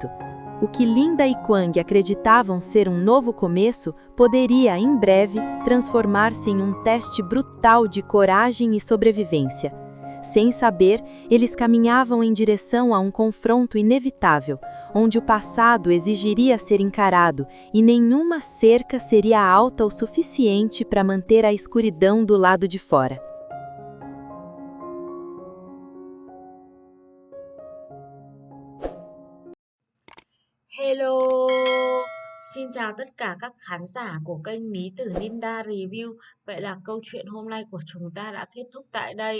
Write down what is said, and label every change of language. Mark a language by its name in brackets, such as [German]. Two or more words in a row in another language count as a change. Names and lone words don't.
[Portuguese] O que Linda e Quang acreditavam ser um novo começo poderia, em breve, transformar-se em um teste brutal de coragem e sobrevivência. Sem saber, eles caminhavam em direção a um confronto inevitável, onde o passado exigiria ser encarado e nenhuma cerca seria alta o suficiente para manter a escuridão do lado de fora. [English] Hello! [Vietnamese] Xin chào tất cả các khán giả của kênh Ní Tử Ninja Review. Vậy là câu chuyện hôm nay của chúng ta đã kết thúc tại đây.